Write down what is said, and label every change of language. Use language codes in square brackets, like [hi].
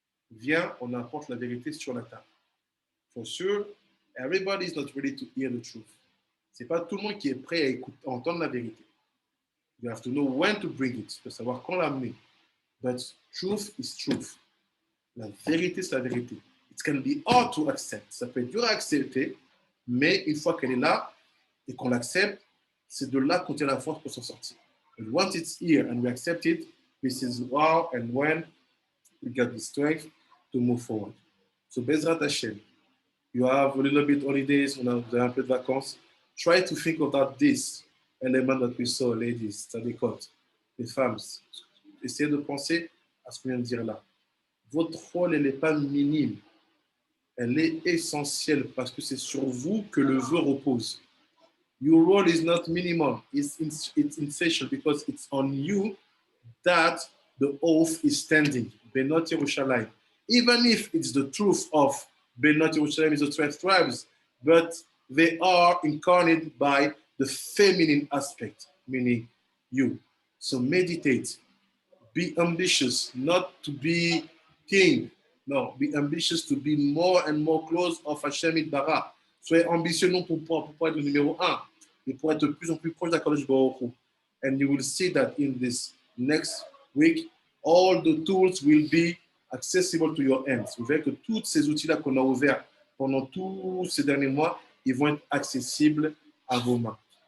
[fr] Viens, on apporte la vérité sur la table. [en] For sure, everybody is not ready to hear the truth. [fr] C'est pas tout le monde qui est prêt à entendre la vérité. [en] You have to know when to bring it, [fr] de savoir quand l'amener. [en] But truth is truth. [fr] La vérité, c'est la vérité. [en] It can be hard to accept. [fr] Ça peut être dur à accepter, mais une fois qu'elle est là et qu'on l'accepte, c'est de là qu'on tient la force pour s'en sortir. [en] And once it's here and we accept it, this is how and when we get the strength to move forward. So Bezrat Hashem, you have a little bit holidays, [fr] vous avez un peu de vacances. [en] Try to think about this element that we saw, ladies, tzadikot, [fr] les femmes. Essayez de penser à ce qu'on vient de dire là. Votre rôle, elle n'est pas minime. Elle est essentielle parce que c'est sur vous que le vœu repose. [en] Your role is not minimal. It's essential because it's on you that the oath is standing. Benot Yerushalayim. Even if it's the truth of Benot Yerushalayim is the 12 tribes, but they are incarnated by the feminine aspect, meaning you. So meditate. Be ambitious, not to be king, Non, be ambitious to be more and more close of Hashem Itbarach. [fr] Soyez ambitieux non pour être le numéro 1, mais pour être de plus en plus proche d'Akadosh Baruch Hu. [en] And you will see that in this next week, all the tools will be accessible to your hands. [fr] Vous verrez que tous ces outils-là qu'on a ouverts pendant tous ces derniers mois, ils vont être accessibles à vos mains.